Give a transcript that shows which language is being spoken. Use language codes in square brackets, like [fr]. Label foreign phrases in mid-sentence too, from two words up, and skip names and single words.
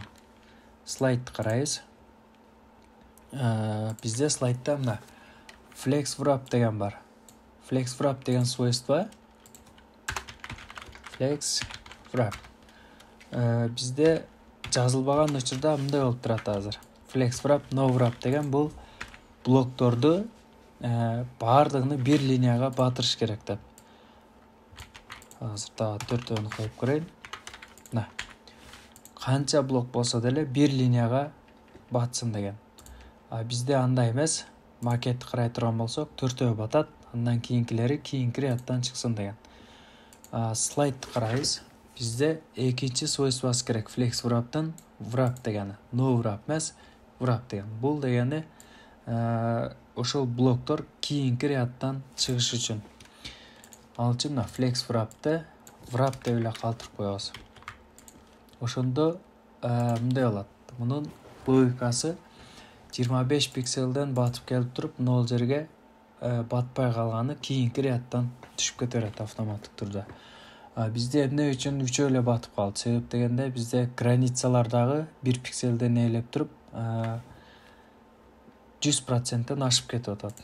[ky] Слайд карайбыз. Бизде слайдта мына [en] flex wrap [ky] деген бар. [en] Flex wrap деген свойство flex wrap. [ky] Бизде жазылбаган учурда мындай болуп турат азыр. [en] Flex wrap, no wrap [ky] деген бул блокторду баардыгын бир линияга батырыш керек деп. Азыр дагы төртөөнү коюп көрөйүн. Канча блок болсо деле бир линияга батсын деген. Бизде андай эмес. Макетти карай турган болсок, төртөө батат, андан кийинкилери кийинки рядтан чыксын деген. Слайдты карайбыз. Бизде экинчи свойствосы керек [en] flex wrap'тан wrap [ky] дегени. [en] No wrap эмес, wrap деген. [ky] Бул дегени ошол блоктор кийинки рядтан чыгыш үчүн. Ал үчүн мына [en] flex wrap'ты wrap [ky] деп эле калтырып коебуз. Ошондо мындай болот. Мунун логикасы 25 пикселден батып келип туруп, нол жерге батпай калганы кийинки рядтан түшүп кете берет автоматтык түрдө. Бизде эмне үчүн үчөө эле батып калды? Себеп дегенде, бизде границалар дагы 1 пикселден ээлеп туруп 100%тен ашып кетип атат.